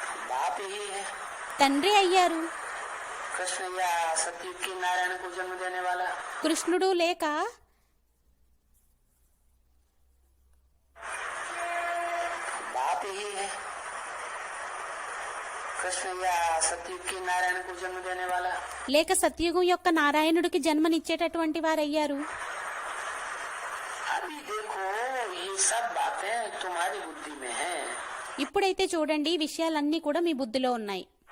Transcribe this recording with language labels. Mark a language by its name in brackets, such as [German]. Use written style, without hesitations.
[Hindi] बाप ही है। [Telugu] తండ్రి అయ్యారు. [Hindi] कृष्ण या सत्युग के नारायण को जन्म देने वाला [Telugu] కృష్ణుడు లేక [Hindi] बाप ही है। कृष्ण या सत्युग के नारायण को जन्म देने वाला [Telugu] లేక సత్యుగం యొక్క నారాయణుడికి జన్మనిచ్చేటటువంటి వారయ్యారు. [Hindi] अभी देखो ये सब बातें तुम्हारी बुद्धि में है, [Telugu] ఇప్పుడైతే చూడండి, ఈ విషయాలన్నీ కూడా మీ బుద్ధిలో ఉన్నాయి.